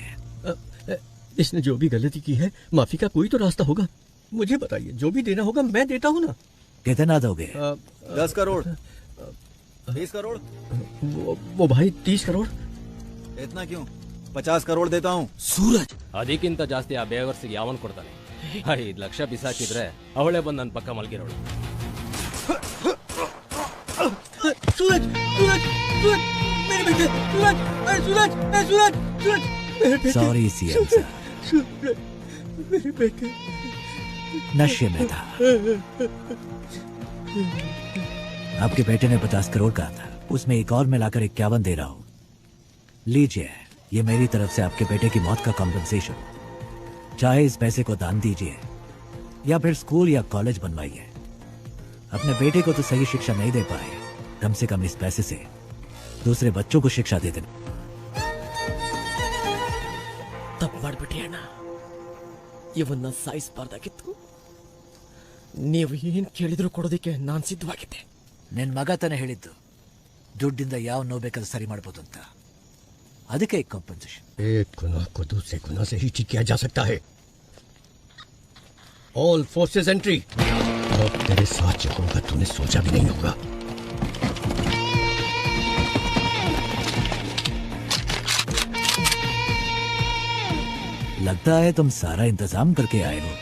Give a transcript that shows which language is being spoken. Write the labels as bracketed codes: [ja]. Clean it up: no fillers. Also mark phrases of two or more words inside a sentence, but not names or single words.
[hi] इसने जो भी गलती की है, माफी का कोई तो रास्ता होगा। मुझे बताइए, जो भी देना होगा मैं देता हूँ ना। कितना दोगे? 10 करोड़, 20 करोड़। वो भाई 30 करोड़। इतना क्यों? 50 करोड़ देता हूँ। [kn] ಸೂರಜ್, ಅದಕ್ಕಿಂತ ಜಾಸ್ತಿ ಆ ಬೇವರ್ಸಿಗೆ ಯಾವನ್ ಕೊಡ್ತಾನೆ? 5 ಲಕ್ಷ ಬಿಸಾಕಿದ್ರೆ ಅವಳೇ ಬಂದು ನನ್ನ ಪಕ್ಕ ಮಲ್ಗಿರೋಳು. [hi] सूरज, सूरज, सूरज, मेरे बेटे, सूरज, सूरज, सूरज, सूरज, मेरे बेटे। सॉरी सीएम साहब, सूरज, मेरे बेटे नशे में था। आपके बेटे ने 50 करोड़ कहा था, उसमें एक और मिलाकर 51 दे रहा हूँ। लीजिए, ये मेरी तरफ से आपके बेटे की मौत का कॉम्पेंसेशन। चाहे इस पैसे को दान दीजिए या फिर स्कूल या कॉलेज बनवाइए। अपने बेटे को तो सही शिक्षा नहीं दे पाए, कम से कम इस पैसे से दूसरे बच्चों को शिक्षा दे देना। [kn] ತಪ್ಪು ಮಾಡ್ಬಿಟ್ಟಿ ಅಣ್ಣ. ಇವನ್ನ ಸಾಯಿಸಬಾರ್ದಾಗಿತ್ತು. ನೀವು ಏನ್ ಕೇಳಿದ್ರು ಕೊಡೋದಕ್ಕೆ ನಾನು ಸಿದ್ಧವಾಗಿದ್ದೆ. ನಿನ್ ಮಗ ತಾನೇ ಹೇಳಿದ್ದು ದುಡ್ಡಿಂದ ಯಾವ ನೋವು ಬೇಕಾದ್ರೂ ಸರಿ ಮಾಡ್ಬೋದು ಅಂತ. ಅದಕ್ಕೆ ಕಾಂಪನ್ಸೇಷನ್. [hi] एक गुनाह को दूसरे गुनाह से ही ठीक किया जा सकता है। [en] All forces entry. [hi] अब तेरे साथ जो होगा तूने सोचा भी नहीं होगा। लगता है तुम सारा इंतजाम करके आए हो।